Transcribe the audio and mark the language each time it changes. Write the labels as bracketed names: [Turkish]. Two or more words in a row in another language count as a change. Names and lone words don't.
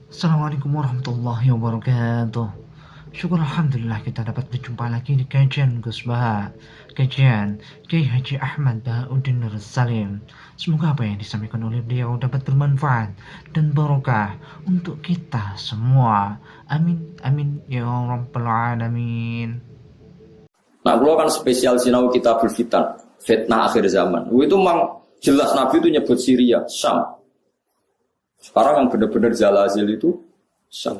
[Arabic] السلام عليكم ورحمة الله وبركاته. [Indonesian] Syukur Alhamdulillah kita dapat berjumpa lagi di kajian Gus Baha, kajian Kiai Haji Ahmad Bahauddin Nur Salim. Semoga apa yang disampaikan oleh beliau dapat bermanfaat dan barokah untuk kita semua. [Arabic] آمين آمين يا رب العالمين. [Indonesian] Nah, kalau kan spesial sinau [Arabic] كتاب الفتن, [Indonesian] fitnah akhir zaman. Itu memang jelas Nabi itu nyebut Syria, Syam. Sekarang yang benar-benar zalazil itu Syam.